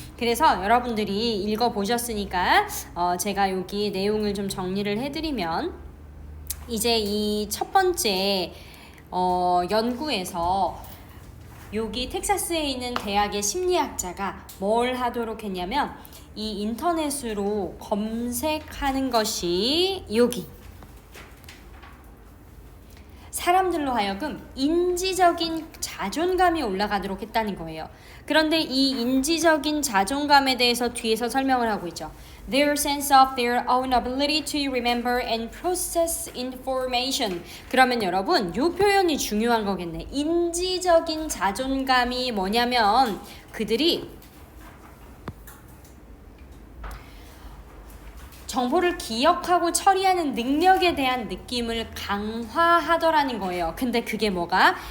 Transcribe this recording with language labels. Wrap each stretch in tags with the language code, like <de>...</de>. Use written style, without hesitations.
<ko>그래서 여러분들이 읽어보셨으니까 제가 여기 내용을 좀 정리를 해드리면 이제 이 첫 번째 연구에서 여기 텍사스에 있는 대학의 심리학자가 뭘 하도록 했냐면 이 인터넷으로 검색하는 것이 여기 사람들로 하여금 인지적인 자존감이 올라가도록 했다는 거예요. 그런데 이 인지적인 자존감에 대해서 뒤에서 설명을 하고 있죠.</ko> <en>Their sense of their own ability to remember and process information.</en> <ko>그러면 여러분, 이 표현이 중요한 거겠네. 인지적인 자존감이 뭐냐면 그들이 정보를 기억하고 처리하는 능력에 대한 느낌을 강화하더라는 거예요. 근데 그게 뭐가?</ko>